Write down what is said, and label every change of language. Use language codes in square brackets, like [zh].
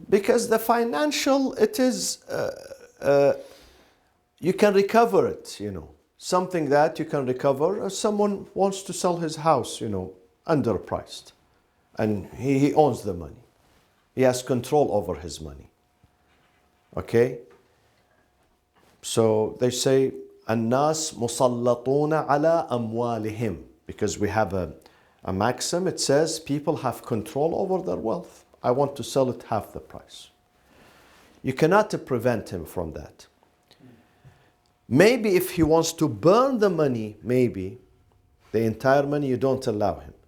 [en] Because the financial, it is, you can recover it, you know. Something that you can recover. Someone wants to sell his house, you know, underpriced. And he owns the money. He has control over his money. Okay? So they say, [ar] الناس مسلطون على أموالهم. [en] Because we have a maxim, it says people have control over their wealth. I want to sell it half the price. You cannot prevent him from that. Maybe if he wants to burn the money, maybe the entire money, you don't allow him.